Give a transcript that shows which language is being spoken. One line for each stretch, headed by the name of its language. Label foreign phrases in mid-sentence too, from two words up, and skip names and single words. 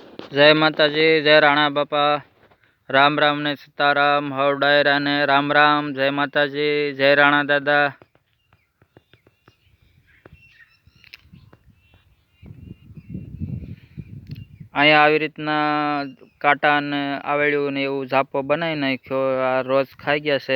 Gujarati: જય માતાજી, જય રાણા બાપા, રામ રામ ને સીતારામ, હવ ડાયરા ને રામ રામ। જય માતાજી, જય રાણા દાદા। અહીં આવી રીતના કાટા ને આવેડ્યુ ને એવું ઝાપો બનાવી નાખ્યો। આ રોજ ખાઈ ગયા છે।